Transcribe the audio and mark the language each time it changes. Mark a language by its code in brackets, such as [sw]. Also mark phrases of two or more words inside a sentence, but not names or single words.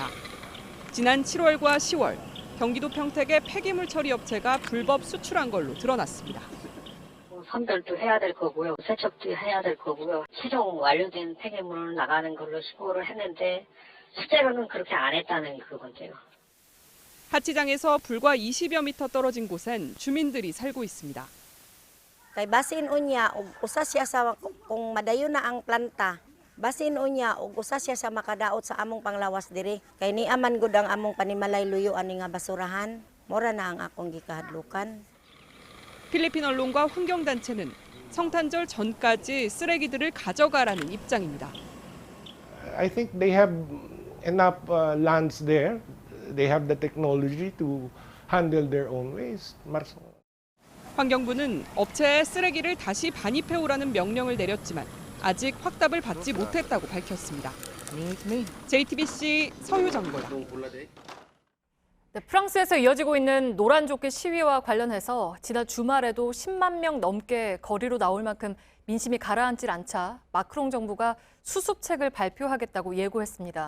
[ko] 지난 7월과 10월 경기도 평택의 폐기물 처리 업체가 불법 수출한 걸로 드러났습니다. 선별도 해야 될 거고요. 세척도 해야 될 거고요. 최종 완료된 폐기물을 나가는 걸로 신고를 했는데 실제로는 그렇게 안 했다는 그건데요. 하치장에서 불과 20여 미터 떨어진 곳엔 주민들이 살고 있습니다. [ceb] Kay basin unya ug usa siya sa kung madayon na ang planta. Basin unya ug usa siya sa makadaot sa among panglawas diri. Kay niaman gud ang among panimalay luyo ani nga basurahan. Mora na ang akong gikahadlukan. [ko] 필리핀 언론과 환경단체는 성탄절 전까지 쓰레기들을 가져가라는 입장입니다. [en] I think they have enough lands there. They have the technology to handle their own waste. [ko] 환경부는 업체에 쓰레기를 다시 반입해오라는 명령을 내렸지만 아직 확답을 받지 못했다고 밝혔습니다. JTBC 서유정보다. 네, 프랑스에서 이어지고 있는 노란조끼 시위와 관련해서 지난 주말에도 10만 명 넘게 거리로 나올 만큼 민심이 가라앉질 않자 마크롱 정부가 수습책을 발표하겠다고 예고했습니다.